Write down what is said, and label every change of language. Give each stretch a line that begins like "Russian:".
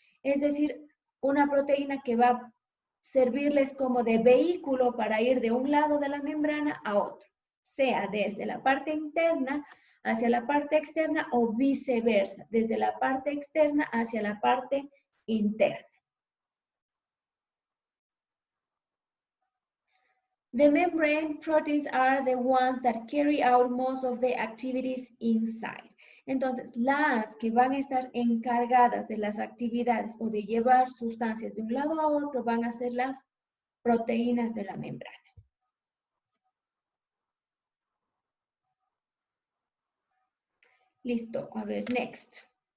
Spanish: Es decir, una proteína que va a servirles como de vehículo para ir de un lado de la membrana a otro, sea desde la parte interna hacia la parte externa o viceversa, desde la parte externa hacia la parte interna.
English: The membrane proteins are the ones that carry out most of the activities inside.
Spanish: Entonces, las que van a estar encargadas de las actividades o de llevar sustancias de un lado a otro van a ser las proteínas de la membrana. Listo, a ver, next.